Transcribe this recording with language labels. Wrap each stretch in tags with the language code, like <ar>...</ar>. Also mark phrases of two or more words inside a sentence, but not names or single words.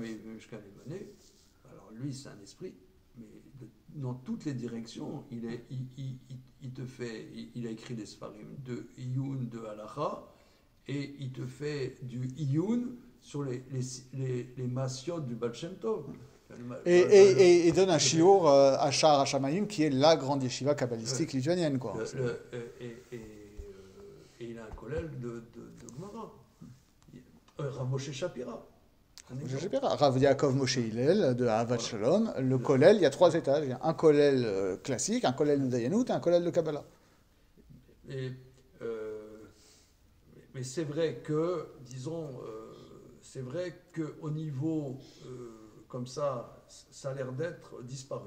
<fr>Alors lui, c'est un esprit, mais dans toutes les directions, il a écrit des sfarim de Iyun, de Halacha, et il te fait du Iyun sur les Masyot du Baal Shem Tov. Et donne un shiur à Sha'ar HaShamayim, qui est la grande yeshiva kabbalistique lituanienne. Quoi. Et il a un collègue de Gemara. Rav Moshe Shapira. Rav Yaakov Moshe Hillel de Ahavat Shalom. Le kollel, il y a 3 étages. Il y a un kollel classique, un kollel de Dayanut et un kollel de Kabbalah. Mais c'est vrai que, disons, c'est vrai qu'au niveau comme ça a l'air d'être disparu.</fr>